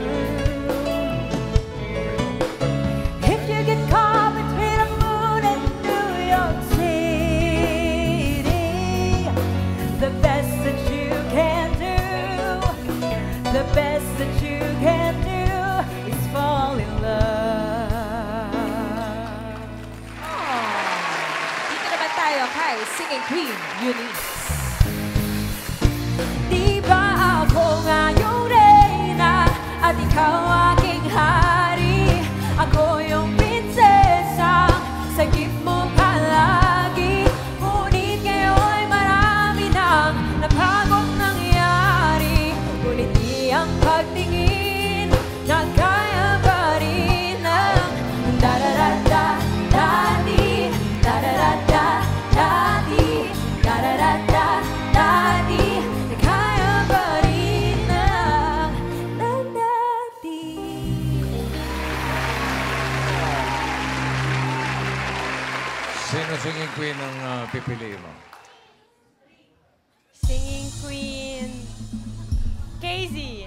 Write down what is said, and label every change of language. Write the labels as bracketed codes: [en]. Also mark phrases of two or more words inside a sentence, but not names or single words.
[en] If you get caught between the moon and New York City, the best that you can do, the best that you can do is fall in love. [tl] Dito naman tayo kay Singing Queen Eunice. Di ba ako ngayong reyna at ikaw aking hari? Ako yung prinsesa, sagip mo palagi. Ngunit ngayon'y marami nang napagong nangyari. Ngunit di ang pagtingin na kaya pa rin ang da-da-da-da-da-di, da-da-da-da-da-di, da-da-da-da-da-di. Na kaya pa rin ang da-da-di. Sino [en] singing queen [tl] ang pipiliin mo? Singing Queen Casey.